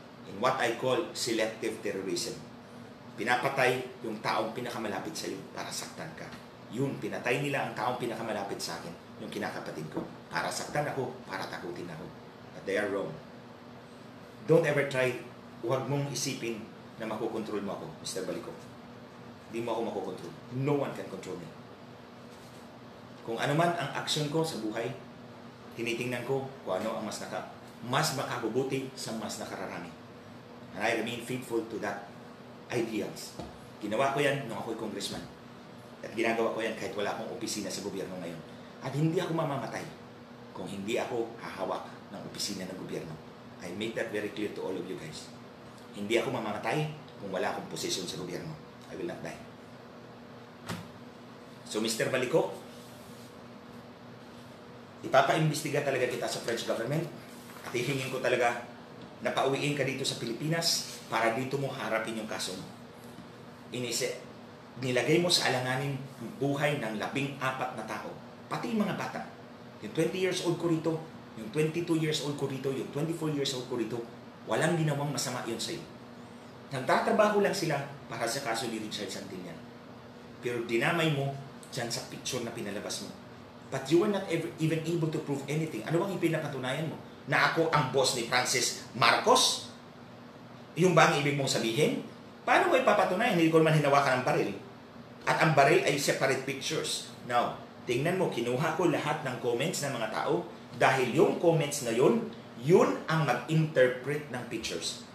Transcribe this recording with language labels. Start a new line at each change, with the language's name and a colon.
English: In what I call selective terrorism.
Filipino: Pinapatay yung taong pinakamalapit sa iyo para saktan ka. Yun, pinatay nila ang taong pinakamalapit sa akin, yung kinakapatid ko. Para saktan ako, para takutin ako.
English: But they are wrong. Don't ever try,
Filipino: huwag mong isipin na makokontrol mo ako, Mr. Balico. Hindi mo ako makokontrol.
English: No one can control me.
Filipino: Kung ano man ang action ko sa buhay, tinitingnan ko kung ano ang mas makabubuti sa mas nakararami.
English: And I remain faithful to that ideals.
Filipino: Ginawa ko yan nung ako'y congressman. At ginagawa ko yan kahit wala akong opisina sa gobyerno ngayon. At hindi ako mamamatay kung hindi ako hahawak ng opisina ng gobyerno.
English: I make that very clear to all of you guys.
Filipino: Hindi ako mamamatay kung wala akong posisyon sa gobyerno.
English: I will not die.
Filipino: So, Mr. Balico, ipapaimbestiga talaga kita sa French government at hihingin ko talaga na pauwiin ka dito sa Pilipinas para dito mo harapin yung kaso mo. Nilagay mo sa alanganin buhay ng 14 na tao, pati yung mga bata. Yung 20 years old ko rito, yung 22 years old ko rito, yung 24 years old ko rito, walang ginawang masama yun sa'yo. Nagtatrabaho lang sila para sa kaso ni Richard Santillan. Pero dinamay mo dyan sa picture na pinalabas mo.
English: But you were not even able to prove anything.
Filipino: Ano bang ipinapatunayan mo? Na ako ang boss ni Francis Marcos? Yung ba ang ibig mong sabihin? Paano mo ipapatunayan? Hindi ko naman hinawakan ang baril. At ang baril ay separate pictures. Now, tingnan mo, kinuha ko lahat ng comments ng mga tao dahil yung comments na yun ang mag-interpret ng pictures.